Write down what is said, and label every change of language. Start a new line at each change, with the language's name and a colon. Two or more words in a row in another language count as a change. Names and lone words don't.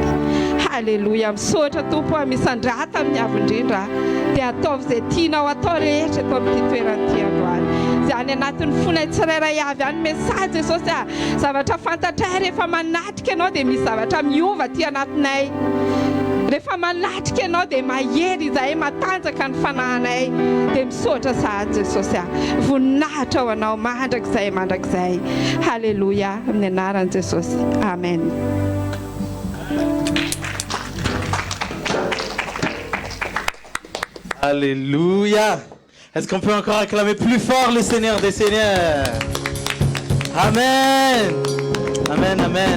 Malagasy: Halleluja, misaotra Tompo misandrata amin'ny avindrindra dia ataovy izay tianao atao rehetra eto amin'ity toerana ity androany izany anatin'ny fonay tsirairay avy any mesazy Jesosy zavatra fantatray rehefa manatrika ianao dia misy zavatra miova aty anatinay rehefa manatrika ianao dia mahery izahay matanjaka ny fanahinay dia misaotra sahady Jesosy voninahitra ho anao mandrakizay halleluja amin'ny anaran'i Jesosy amen.
French: Alléluia. Est-ce qu'on peut encore acclamer plus fort le Seigneur des Seigneurs?
Malagasy: Amen. Amen, amen.